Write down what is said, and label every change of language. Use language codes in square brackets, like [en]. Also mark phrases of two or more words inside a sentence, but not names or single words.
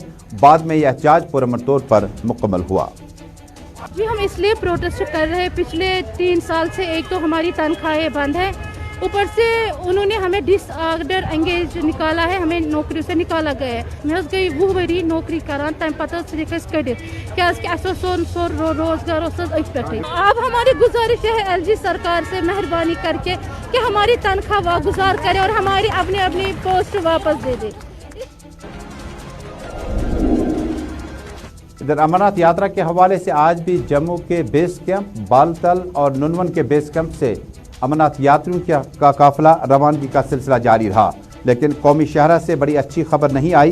[hi] बाद में यह एहतजाज पुरअमन तौर पर मुकम्मल हुआ। जी हम इसलिए प्रोटेस्ट कर रहे हैं, पिछले 3 साल से एक तो हमारी तनख्वाहें बंद है, ऊपर से उन्होंने हमें डिसऑर्डर एंगेज निकाला है, हमें नौकरी से निकाला गया है। [ks] मैं गई 20 वरी नौकरी करान तम पता कड़ित क्या सोन रोजगार पे। [hi] अब हमारी गुजारिश है LG सरकार से मेहरबानी करके कि हमारी तनख्वाह वागुजार करे और हमारी अपनी अपनी पोस्ट वापस दे दे। इधर अमरनाथ यात्रा के हवाले से आज भी जम्मू के बेस कैंप, बालतल और नुनवन के बेस कैंप से अमरनाथ यात्रियों का काफिला रवानगी का सिलसिला जारी रहा, लेकिन कौमी शहरा से बड़ी अच्छी खबर नहीं आई।